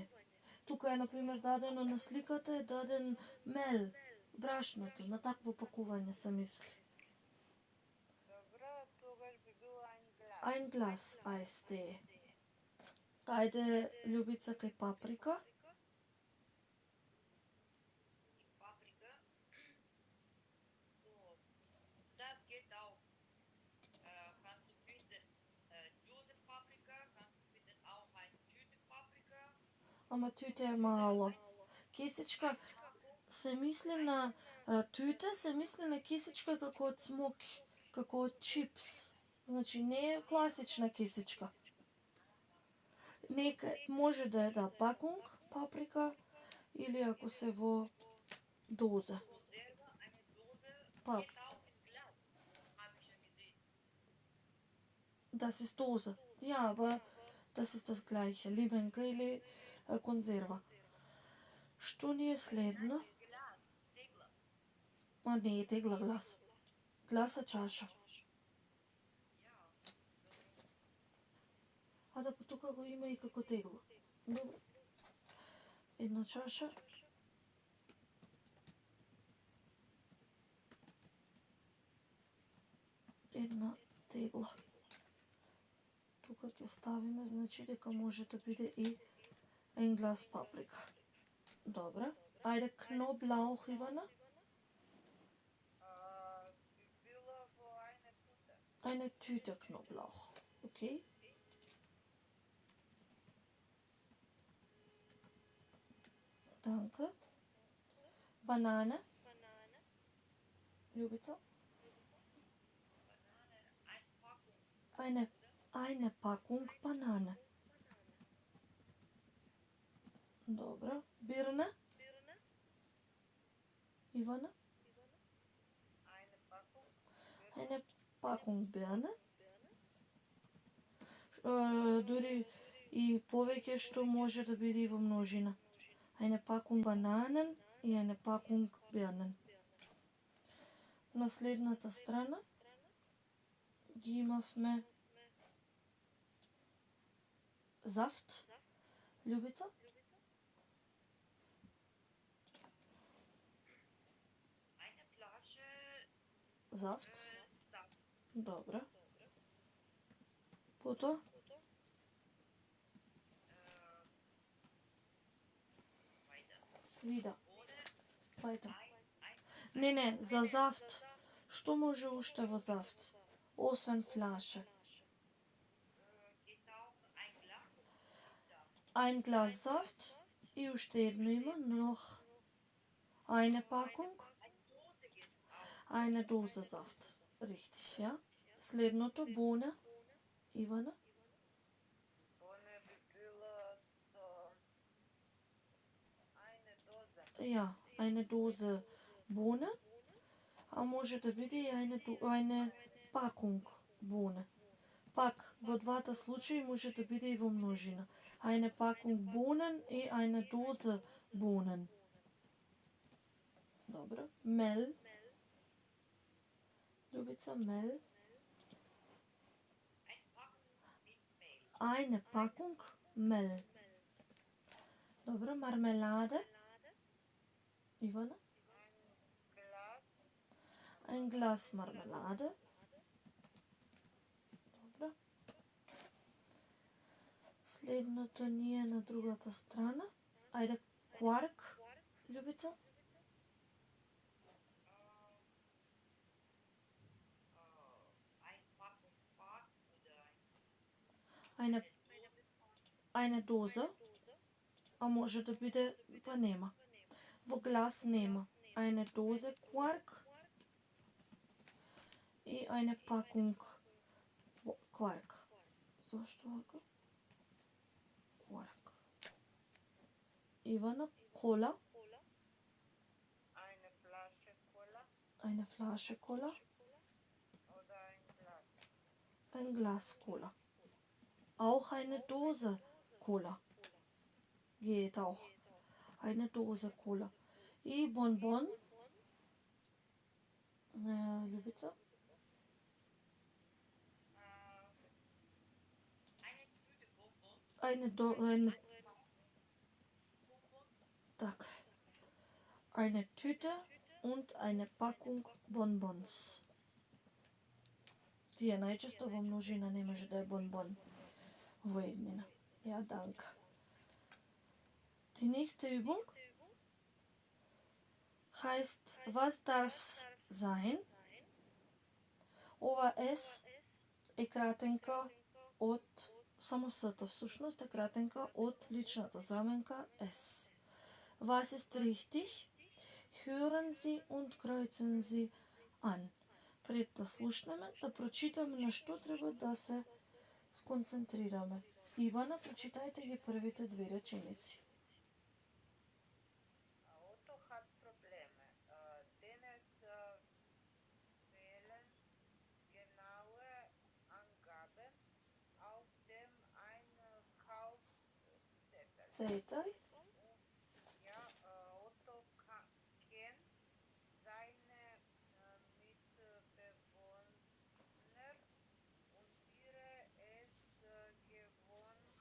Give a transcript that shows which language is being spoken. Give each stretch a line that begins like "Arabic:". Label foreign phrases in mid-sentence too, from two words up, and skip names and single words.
Macedonian: Тука е, например, дадено на сликата е даден мел, брашното, на такво пакување се мисли. Добро, тогаш би бил
German: Ein Glas Eistee.
Macedonian: Ајде, Љубица, кај паприка.
German: Paprika. So, das geht auch. Kannst du finden Dose Paprika, kannst du finden auch eine Tüte Paprika.
Macedonian: Ама тюте е мало. Кесичка се мисли на тюте, се мисли на кесичка како од смоки, како од чипс. Значи не е класична кесичка. Нека може да е пакунг, паприка или ако се во доза.
German: Konserve, eine Dose Pap. geht auch in Glas. Habe ich schon gesehen. Das ist Dose. Ja, aber das ist das gleiche.
Macedonian: Limenka или конзерва. Што ни е следно?
German: Glas, Tegler.
Macedonian: А не е тегла глас. Гласа чаша. А да, тука го има и како тегло. Добро. Една чаша. Една тегла. Тука ќе ставиме, значи дека може да биде и
German: ein Glas paprika.
Macedonian: Добра. Ајде, Knoblauch, Ивана. Би било во
German: eine Tüte. Eine Tüte Knoblauch. Okay. Danke. Banane. Banane, Ljubica. Banane, Eine Packung Banane. Dobro. Birne. Birne, Ивана. Eine Packung. Eine Packung Birne.
Macedonian: Дури и повеќе што може да биде и во множина.
German: Eine Packung Bananen и eine Packung Birnen.
Macedonian: На следната страна ги имавме Saft. Ljubica.
German: eine Flasche Saft. Saft.
Macedonian: Добро. Потоа
German: Weiter.
Macedonian: вида.
German: Ohne Пајте. ein
Macedonian: Не, за зафт. Што може уште во зафт? Освен флаше.
German: geht auch ein Glas. Ein Glas Saft
Macedonian: и уште едно има,
German: noch eine Packung, Eine Dose geht auch. eine Dose Saft. Richtig, ja. Следното, Bohne.
Macedonian: Ивана. Боне би било со
German: eine Dose. Ja, eine Dose Bohne.
Macedonian: А може да биде и
German: eine Packung Bohne.
Macedonian: Пак, во двата случаи може да биде и во множина.
German: Eine Packung Bohnen и eine Dose Bohnen.
Macedonian: Добро. Мел. Ljubica, Mel.
German: Ein Eine Packung mit Mehl. Packung Mel. Dobro, Marmelade.
Macedonian: Ивана.
German: Ein Glas Ein Glas Marmelade.
Macedonian: Добро. Следното ни е на другата страна. Ајде, кварк. Ljubica.
German: Ein Packung Quark oder Eine, eine Dose.
Macedonian: А може да биде, па нема. Во глас нема.
German: Eine Dose Quark и eine Packung Quark.
Macedonian: Зошто вака? Quark. Ивана, кола.
German: eine Flasche Cola Eine Flasche Cola. oder ein Glas. Ein Glas Cola. Auch eine Dose Cola. Geht auch. Eine Dose Cola.
Macedonian: И Bonbon. Ljubica.
German: eine Tüte Bonbon. Eine tak. Eine Tüte und eine Packung Bonbons.
Macedonian: Тие најчесто во множина не може да е бонбон во еднина.
German: Ja, danke. Die nächste Übung heißt, was darf's sein?
Macedonian: Ова S е кратенка од само С-то всушност е кратенка од личната заменка S.
German: Was ist richtig? Hören Sie und kreuzen Sie an.
Macedonian: Пред да слушнеме, да прочитаме на што треба да се сконцентрираме. Ивана, прочитајте ги првите две реченици.
German: Otto hat Probleme. Dennis fehlen genaue Angaben auf dem Einkaufszettel. Цејтај. Ja, Otto kennt seine Mitbewohner und wäre es gewohnt,